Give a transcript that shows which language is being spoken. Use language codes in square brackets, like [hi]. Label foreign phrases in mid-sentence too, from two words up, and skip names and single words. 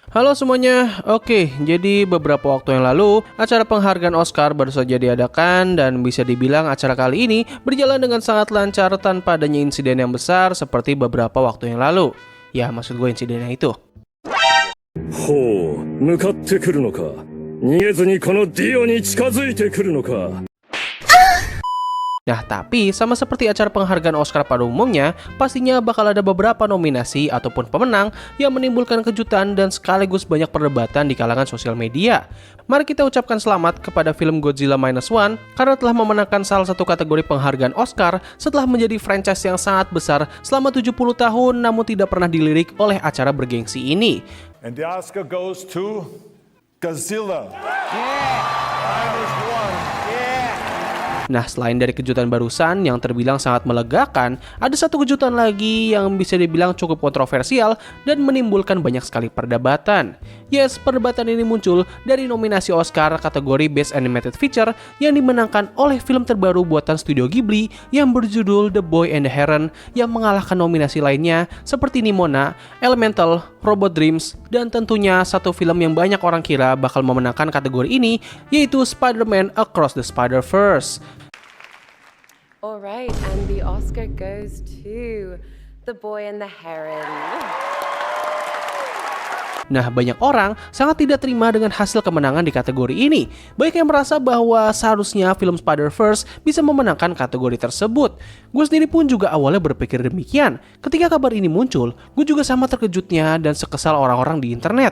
[id] Halo semuanya, oke, jadi beberapa waktu yang lalu acara penghargaan Oscar baru saja diadakan dan bisa dibilang acara kali ini berjalan dengan sangat lancar tanpa adanya insiden yang besar seperti beberapa waktu yang lalu. Ya, maksud gue insidennya itu. [ja] ほう、向かってくるのか。逃げずにこのディオに近づいてくるのか。 [id] Nah, tapi sama seperti acara penghargaan Oscar pada umumnya, pastinya bakal ada beberapa nominasi ataupun pemenang yang menimbulkan kejutan dan sekaligus banyak perdebatan di kalangan sosial media. Mari kita ucapkan selamat kepada film Godzilla Minus One karena telah memenangkan salah satu kategori penghargaan Oscar setelah menjadi franchise yang sangat besar selama 70 tahun namun tidak pernah dilirik oleh acara bergengsi ini. [en] And the Oscar goes to Godzilla. Minus one. [id] Nah, selain dari kejutan barusan yang terbilang sangat melegakan, ada satu kejutan lagi yang bisa dibilang cukup kontroversial dan menimbulkan banyak sekali perdebatan. Yes, perdebatan ini muncul dari nominasi Oscar kategori [en] Best Animated Feature [id] yang dimenangkan oleh film terbaru buatan Studio Ghibli yang berjudul The Boy and the Heron yang mengalahkan nominasi lainnya seperti Nimona, Elemental, Robot Dreams, dan tentunya satu film yang banyak orang kira bakal memenangkan kategori ini yaitu Spider-Man Across the Spider-Verse. [en] Alright, and the Oscar goes to The Boy and the Heron. [id] Nah, banyak orang sangat tidak terima dengan hasil kemenangan di kategori ini. Banyak yang merasa bahwa seharusnya film Spider-Verse bisa memenangkan kategori tersebut. Gue sendiri pun juga awalnya berpikir demikian. Ketika kabar ini muncul, gue juga sama terkejutnya dan sekesal orang-orang di internet.